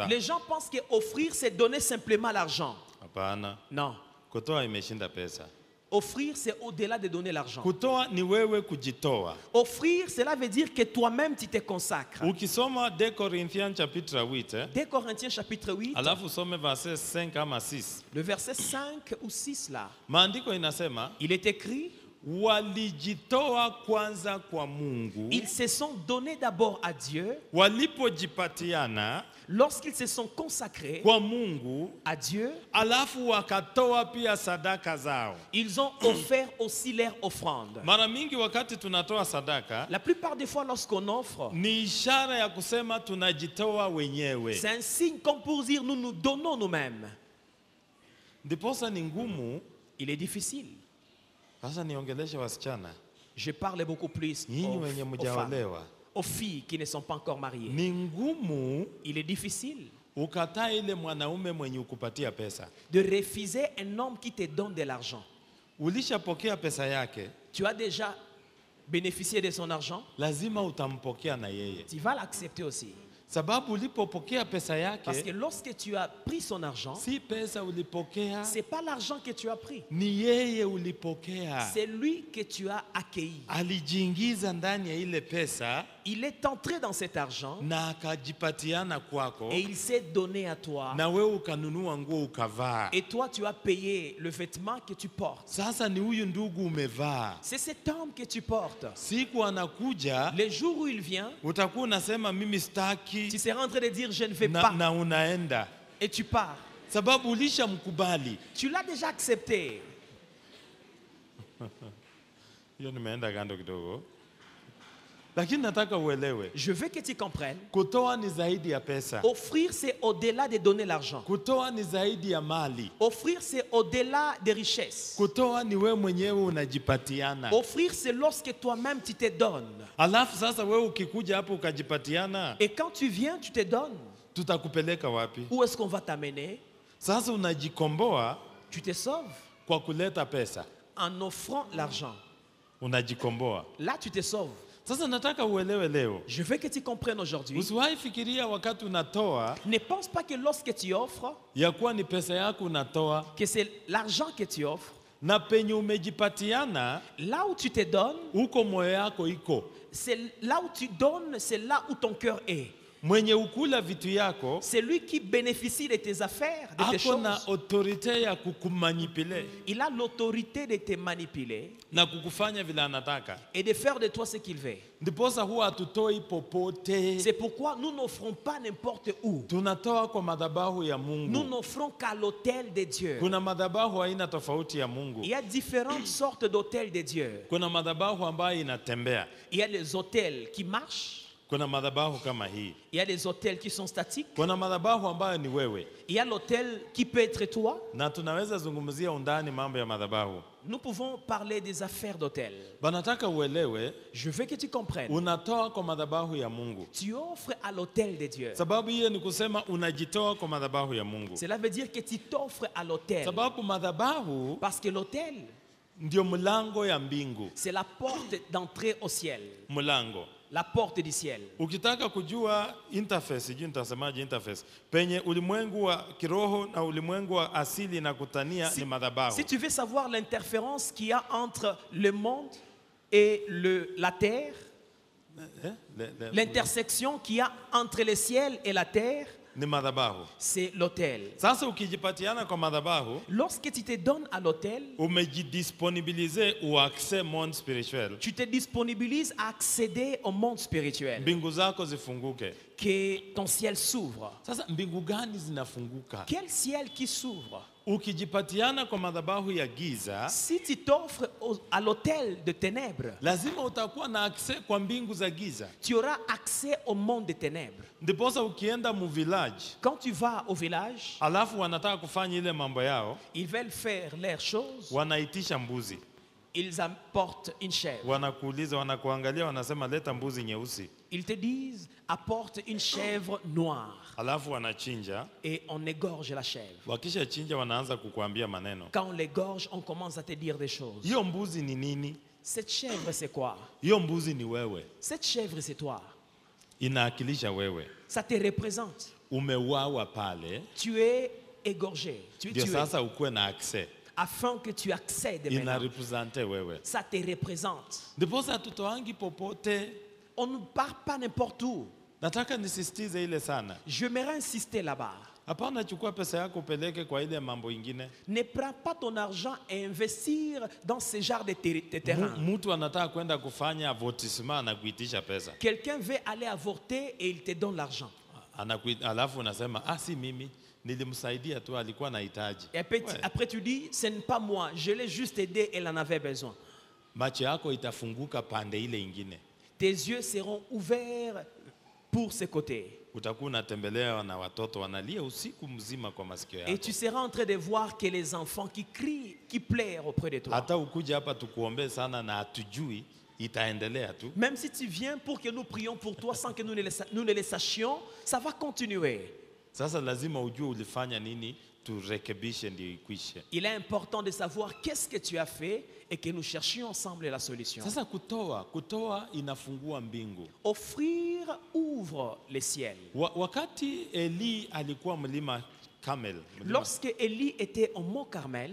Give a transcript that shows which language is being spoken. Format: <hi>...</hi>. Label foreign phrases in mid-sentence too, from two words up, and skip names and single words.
<fr>Les gens pensent que offrir c'est donner simplement l'argent.</fr> <sw>Hapana.</sw> <fr>Non.</fr> <sw>Kutoa imeshinda pesa.</sw> <fr>Offrir, c'est au-delà de donner l'argent.</fr> <sw>Kutoa ni wewe kujitoa.</sw> <fr>Offrir, cela veut dire que toi-même, tu te consacres.</fr> <sw>Ukisoma 2 Corinthiens chapitre 8,</sw> <fr>2 Corinthiens chapitre 8,</fr> <sw>alafu usome verse 5 ama 6.</sw> <fr>le verset 5 ou 6 là,</fr> <sw>Maandiko inasema</sw> <fr>il est écrit,</fr> <sw>walijitoa kwanza kwa Mungu</sw> <fr>ils se sont donnés d'abord à Dieu</fr> <sw>walipojipatiana</sw> <fr>lorsqu'ils se sont consacrés</fr> <sw>kwa Mungu,</sw> <fr>à Dieu.</fr> <sw>alafu wakatoa pia sadaka zao.</sw> <fr>Ils ont offert aussi leur offrande.</fr> <sw>Mara mingi wakati tunatoa sadaka</sw> <fr>La plupart des fois, lorsqu'on offre,</fr> <sw>ni ishara ya kusema tunajitoa wenyewe.</sw> <fr>c'est un signe comme pour dire nous nous donnons nous-mêmes.</fr> <sw>Ndiposa ni ngumu.</sw> <fr>Il est difficile.</fr> <sw>Sasa niongeleshe wasichana,</sw> <fr>Je parle beaucoup plus</fr> <sw>nyinyi wenye</sw> <fr>aux femmes,</fr> <sw>mjaolewa.</sw> <fr>aux filles qui ne sont pas encore mariées.</fr> <sw>Ni ngumu</sw> <fr>Il est difficile</fr> <sw>ukataa ile mwanaume mwenye ukupatia pesa.</sw> <fr>de refuser un homme qui te donne de l'argent.</fr> <sw>Ulishapokea pesa yake,</sw> <fr>Tu as déjà bénéficié de son argent,</fr> <sw>lazima utampokea na yeye.</sw> <fr>tu vas l'accepter aussi.</fr> <sw>Sababu ulipopokea pesa</sw> <fr>Parce que</fr> <sw>yake,</sw> <fr>lorsque tu as pris son argent,</fr> <sw>si pesa ulipokea,</sw> <fr>ce n'est pas l'argent que tu as pris,</fr> <sw>ni yeye ulipokea.</sw> <fr>c'est lui que tu as accueilli.</fr> <sw>Alijiingiza ndani ya ile pesa</sw> <fr>Il est entré dans cet argent</fr> <sw>na akajipatiana kwako,</sw> <fr>et il s'est donné à toi.</fr> <sw>na wewe ukanunua nguo ukavaa.</sw> <fr>Et toi, tu as payé le vêtement que tu portes.</fr> <sw>Sasa ni huyu ndugu umevaa.</sw> <fr>C'est cet homme que tu portes.</fr> <sw>Siku anakuja,</sw> <fr>Le jour où il vient,</fr> <sw>utakuwa unasema mimi sitaki,</sw> <fr>tu seras en train de dire je ne vais pas.</fr> <sw>na unaenda.</sw> <fr>Et tu pars.</fr> <sw>Sababu ulishamkubali.</sw> <fr>Tu l'as déjà accepté.</fr> <sw>Hiyo nimeenda kando kidogo. Lakini nataka uelewe,</sw> <fr>Je veux que tu comprennes.</fr> <sw>kutoa ni zaidi ya pesa.</sw> <fr>Offrir, c'est au-delà de donner l'argent.</fr> <sw>Kutoa ni zaidi ya mali.</sw> <fr>Offrir, c'est au-delà des richesses.</fr> <sw>Kutoa ni wewe mwenyewe unajipatiana.</sw> <fr>Offrir, c'est lorsque toi-même tu te donnes.</fr> <sw>Alafu sasa wewe ukikuja hapo ukajipatiana,</sw> <fr>Et quand tu viens, tu te donnes.</fr> <sw>tutakupeleka wapi?</sw> <fr>Où est-ce qu'on va t'amener?</fr> <sw>Sasa unajikomboa</sw> <fr>Tu te sauves</fr> <sw>kwa kuleta pesa.</sw> <fr>en offrant l'argent.</fr> <sw>Unajikomboa.</sw> <fr>Là, tu te sauves.</fr> <sw>Sasa nataka uelewe leo.</sw> <fr>Je veux que tu comprennes aujourd'hui.</fr> <sw>Usiwahi fikiria wakati unatoa</sw> <fr>Ne pense pas que lorsque tu offres,</fr> <sw>ya kuwa ni pesa yako unatoa,</sw> <fr>que c'est l'argent que tu offres.</fr> <sw>na penye umejipatiana</sw> <fr>Là où tu te donnes,</fr> <sw>huko moyo yako iko.</sw> <fr>c'est là où tu donnes, c'est là où ton cœur est.</fr> <sw>Mwenye ukula vitu yako</sw> <fr>C'est lui qui bénéficie de tes affaires, de tes</fr> <sw>ako na</sw> <fr>choses.</fr> <sw>autorite ya kukumanipile</sw> <fr>Il a l'autorité de te manipuler</fr> <sw>na kukufanya vile anataka.</sw> <fr>et de faire de toi ce qu'il veut.</fr> <sw>Ndiposa huwa hatutoi popote,</sw> <fr>C'est pourquoi nous n'offrons pas n'importe où.</fr> <sw>tunatoa kwa madhabahu ya</sw> <fr>Nous</fr> <sw>Mungu.</sw> <fr>n'offrons qu'à l'autel de Dieu.</fr> <sw>Kuna madhabahu aina tofauti ya Mungu.</sw> <fr>Il y a différentes sortes d'autels de Dieu.</fr> <sw>Kuna madhabahu ambayo inatembea.</sw> <fr>Il y a les autels qui marchent.</fr> <sw>Kuna madhabahu kama hii.</sw> <fr>Il y a des autels qui sont statiques.</fr> <sw>Kuna madhabahu ambayo ni wewe,</sw> <fr>Il y a l'autel qui peut être toi.</fr> <sw>na tunaweza zungumzia undani mambo ya madhabahu.</sw> <fr>Nous pouvons parler des affaires d'autel.</fr> <sw>Banataka uelewe,</sw> <fr>Je veux que tu comprennes.</fr> <sw>unatoa kwa madhabahu ya Mungu.</sw> <fr>Tu offres à l'autel de Dieu.</fr> <sw>Sababu hiyo ni kusema unajitoa kwa madhabahu ya Mungu.</sw> <fr>Cela veut dire que tu t'offres à l'autel.</fr> <sw>Sababu madhabahu</sw> <fr>Parce que l'autel,</fr> <sw>ndio mlango ya mbingu.</sw> <fr>c'est la porte d'entrée au ciel.</fr> <sw>Mlango.</sw> <fr>La porte du ciel.</fr> <sw>Ukitaka kujua interface, sijui nitasemaje interface, penye ulimwengu wa kiroho na ulimwengu wa asili na kutania ni madhabahu.</sw> <fr>Si tu veux savoir l'interférence qu'il y a entre le monde et la terre, l'intersection qu'il y a entre le ciel et la terre,</fr> <sw>ni madhabahu.</sw> <fr>c'est l'autel.</fr> <sw>Sasa ukijipatiana kwa madhabahu,</sw> <fr>Lorsque tu te donnes à l'autel,</fr> <sw>umejidisponibilize uaccess</sw> <fr>monde spirituel. tu te disponibilises à accéder au monde spirituel.</fr> <sw>Mbingu zako zifunguke.</sw> <fr>Que ton ciel s'ouvre.</fr> <sw>Sasa mbingu gani zinafunguka?</sw> <fr>Quel ciel qui s'ouvre?</fr> <sw>Ukijipatiana kwa madhabahu ya giza,</sw> <fr>Si tu t'offres à l'autel de ténèbres,</fr> <sw>lazima utakuwa na access kwa mbingu za giza.</sw> <fr>tu auras accès au monde des ténèbres.</fr> <sw>Ndiposa ukienda mu village,</sw> <fr>Quand tu vas au village,</fr> <sw>alafu wanataka kufanya ile mambo yao,</sw> <fr>ils veulent faire leurs choses,</fr> <sw>wanaitisha mbuzi.</sw> <fr>ils apportent une chèvre.</fr> <sw>Wanakuuliza, wanakuangalia, wanasema leta mbuzi nyeusi.</sw> <fr>Ils te disent, apporte une chèvre noire.</fr> <sw>Alafu wanachinja.</sw> <fr>Et on égorge la chèvre.</fr> <sw>Wakisha chinja wanaanza kukuambia maneno.</sw> <fr>Quand on l'égorge, on commence à te dire des choses.</fr> <sw>Hiyo mbuzi ni nini?</sw> <fr>Cette chèvre, c'est quoi?</fr> <sw>Hiyo mbuzi ni wewe.</sw> <fr>Cette chèvre, c'est toi.</fr> <sw>Inaakilisha wewe.</sw> <fr>Ça te représente.</fr> <sw>Umeuawa pale.</sw> <fr>Tu es égorgé. Tu es</fr> <sw>Ndio</sw> <fr>tué.</fr> <sw>sasa ukuwe na access.</sw> <fr>afin que tu accèdes</fr> <sw>ina</sw> <fr>maintenant.</fr> <sw>represente wewe.</sw> <fr>Ça te représente.</fr> <sw>Ndiposa hatutoangi popote.</sw> <fr>On ne part pas n'importe où.</fr> <sw>Nataka nisisitize ile sana.</sw> <fr>J'aimerais insister là-bas.</fr> <sw>Hapana chukua pesa yako upeleke kwa ile mambo ingine.</sw> <fr>Ne prends pas ton argent et investir dans ce genre de terrain.</fr> <sw>Mtu anataka kwenda kufanya avortisement na kuitisha pesa.</sw> <fr>Quelqu'un veut aller avorter et il te donne l'argent.</fr> <sw>Alafu unasema si mimi nilimsaidia tu alikuwa anahitaji.</sw> <fr>Et après tu dis ce n'est pas moi, je l'ai juste aidé, elle en avait besoin.</fr> <sw>Macho yako itafunguka pande ile ingine.</sw> <fr>Tes yeux seront ouverts pour ce côté.</fr> <sw>Utakuwa unatembelea na watoto wanalia usiku mzima kwa masikio yako.</sw> <fr>Et tu seras en train de voir que les enfants qui crient, qui pleurent auprès de toi.</fr> <sw>Hata ukuja hapa tukuombe sana na hatujui itaendelea tu.</sw> <fr>Même si tu viens pour que nous prions pour toi sans que nous ne le sachions, ça va continuer.</fr> <sw>Sasa lazima ujue ulifanya nini turekebishe ndio ikwishe.</sw> <fr>Il est important de savoir qu'est-ce que tu as fait et que nous cherchions ensemble la solution.</fr> <sw>Sasa kutoa inafungua mbingu.</sw> <fr>Offrir ouvre les ciels.</fr> <sw>Wakati Eli alikuwa mlima Carmel,</sw> <fr>Lorsque Élie était au mont Carmel,</fr>